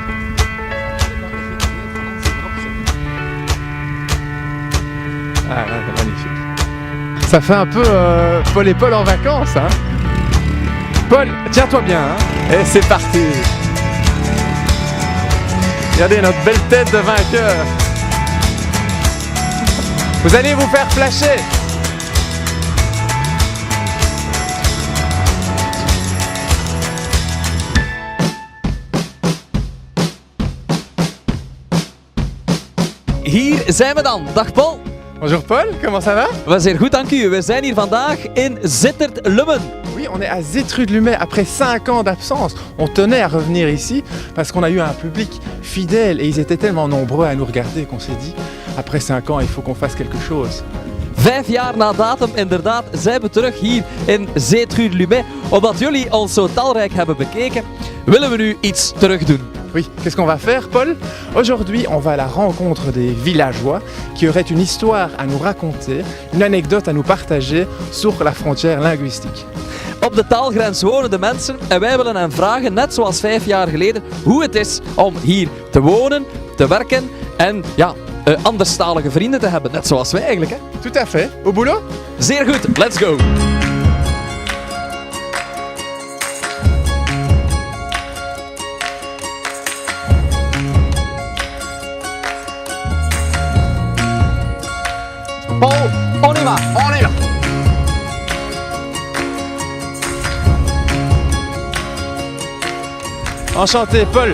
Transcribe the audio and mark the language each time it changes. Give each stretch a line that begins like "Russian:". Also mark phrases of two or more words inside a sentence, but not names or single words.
French: Ah, c'est magnifique. Ça fait un peu Paul et Paul en vacances, hein. Paul, tiens-toi bien, hein. Et c'est parti. Regardez notre belle tête de vainqueur. Vous allez vous faire flasher.
Dutch: Hier zijn we dan. Dag Paul.
French: Bonjour Paul, comment ça va?
Dutch: We zijn goed, dank u. We zijn hier vandaag in Zittert-Lummen.
French: Oui, on est à Zittert-Lummen après 5 ans d'absence. On tenait à revenir ici parce qu'on a eu un public fidèle et ils étaient tellement nombreux à nous regarder qu'on s'est dit, après 5 ans, il faut qu'on fasse quelque chose.
Dutch: 5 jaar na datum, inderdaad, zijn we terug hier in Zittert-Lummen. Omdat jullie ons zo talrijk hebben bekeken, willen we nu iets terug doen.
French: Oui, qu'est-ce qu'on va faire, Paul? Aujourd'hui, on va à la rencontre des villageois qui auraient une histoire à nous raconter, une anecdote à nous partager sur la frontière linguistique.
Dutch: Op de taalgrens wonen de mensen en wij willen hen vragen, net zoals 5 jaar geleden, hoe het is om hier te wonen, te werken en ja, anderstalige vrienden te hebben. Net zoals wij eigenlijk, hè?
French: Tout à fait. Au boulot?
Dutch: Zeer goed,
English: let's go!
French: Paul, on y va, on y va! Enchanté, Paul.